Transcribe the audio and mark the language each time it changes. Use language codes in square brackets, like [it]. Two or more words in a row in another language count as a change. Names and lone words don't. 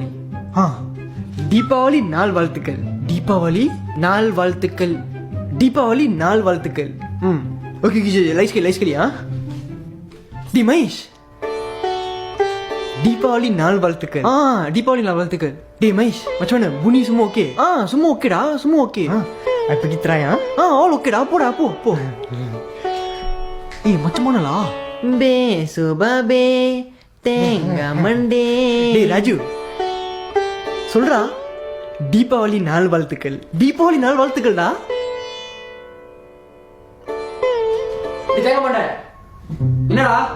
[ta] தீபாவளி நாள் வாழ்த்துக்கள். தீபாவளி நாள் வாழ்த்துக்கள். தீபாவளி நாள் வாழ்த்துக்கள். ஓகே லைஸ் கலி டி மகேஷ், தீபாவளி நாள் வாழ்த்துக்கள். தீபாவளி நாள் வாழ்த்துக்கள். டே மகேஷ், [ms] macam mana? Bunyi semua okey? Semua okey dah, semua okey. I pergi try all okey dah. Po. Macam mana lah? [ta] Be தேங்காய் மண்டே. டே ராஜு, சொல்றா தீபாவளி நாள் வாழ்த்துக்கள். தீபாவளி நாள் வாழ்த்துக்கள்டா. தேங்காய் மண்டே என்னடா?